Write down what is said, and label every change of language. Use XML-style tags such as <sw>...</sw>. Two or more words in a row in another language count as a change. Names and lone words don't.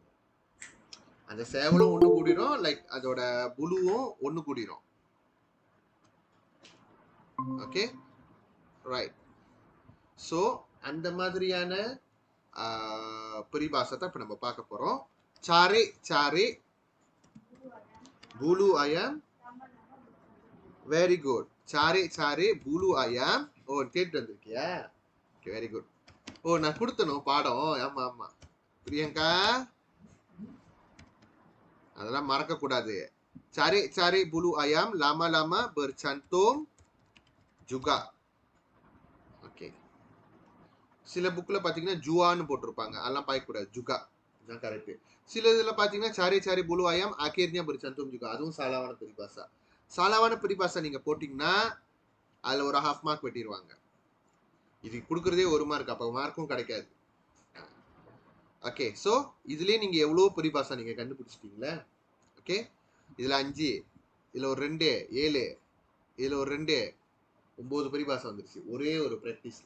<ta>அந்த சேவலும் ஒண்ணு கூடிரும், லைக் அதோட புழுவும் ஒண்ணு கூடிரும். ஓகே, ரைட். ஸோ அந்த மாதிரியான பரிபாசத்தை இப்ப நம்ம பார்க்க போறோம்.</ta> <ms>cari cari bulu ayam.</ms> <en>Very good.</en> <ms>Cari bulu ayam.</ms> <ta>Oh, கேட்டு வந்திருக்கியா? ஓகே,</ta> <en>very good.</en> <ta>ஓ, நான் கொடுத்தனும் பாடம். ஆமா பிரியங்கா, அதெல்லாம் மறக்க கூடாது.</ta> <ms>Cari bulu ayam lama-lama bercantum juga.</ms> <ta>ஓகே, சில புக்ல பாத்தீங்கன்னா ஜுவான்னு போட்டிருப்பாங்க, அதெல்லாம் பார்க்கக்கூடாது. juga தான் கரெக்ட். சில இதுல பாத்தீங்கன்னா</ta> <ms>சாரி bulu ayam akhirnya bercantum juga,</ms> <ta>அதுவும் சாலாவான பரிபாசா. சாலாவான பரிபாசா நீங்க போட்டீங்கன்னா அதுல ஒரு 1/2 மார்க் வெட்டிடுவாங்க. இது கொடுக்கறதே 1 மார்க், அப்ப மார்க்கும் கிடைக்காது.</ta> <en>okay, so</en> <ta>இதுலயே நீங்க எவ்வளவு பரிபாசா நீங்க கண்டுபிடிச்சிட்டீங்களா? ஓகே, இதுல 5, இதுல ஒரு 2, 7, இதுல ஒரு 2, 9 பரிபாசை வந்துருச்சு ஒரே ஒரு பிராக்டிஸ்ல.</ta>